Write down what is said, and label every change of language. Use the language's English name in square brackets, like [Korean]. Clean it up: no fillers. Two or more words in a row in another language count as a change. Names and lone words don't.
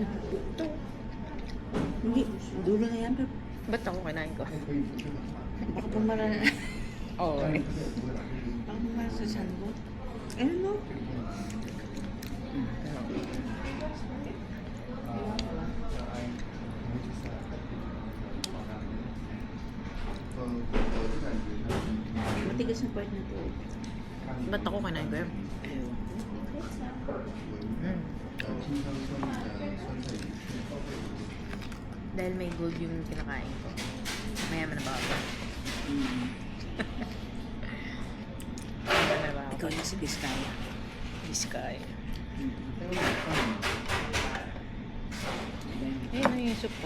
[Filipino] Ito. Hindi. Dulo na yan. Pero Ba't ako kinain ko? [Chinese] 还可以这个饭， [Filipino] baka pumara na. Oo. [Chinese] 但是它也不会把这个 [Filipino] Baka pumara sa tiyan ko. Ano no? [Chinese] 我的感觉它是 [Filipino] Matigas na part na to. Ba't ako kinain ko yun? Ewan. [Chinese] 清香酸的酸菜鱼片。 [Filipino] Dahil may gold yung kinakain ko. Mayaman na ba ako? Mayaman na ba ako? Ikaw na si Biskaya. Biskay. yung soup ko.